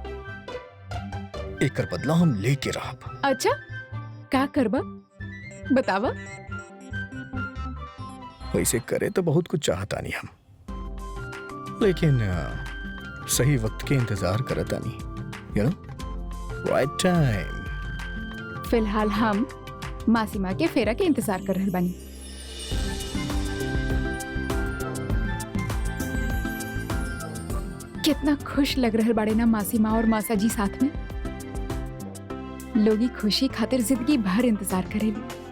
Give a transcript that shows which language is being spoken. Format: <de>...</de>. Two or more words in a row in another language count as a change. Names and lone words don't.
<bho>एकर बदला हम लेके रहब। अच्छा, का करबा बतावा? वैसे करे तो बहुत कुछ चाहता नहीं हम, लेकिन सही वक्त के इंतजार करता नहीं।</bho> <en>you know, right time.</en> <bho>फिलहाल हम मासीमा के फेरा के इंतजार कर रहे बानी। कितना खुश लग रहे बाड़े ना मासीमा और मासा जी साथ में। लोगी खुशी खातिर जिंदगी भर इंतजार करेली।</bho>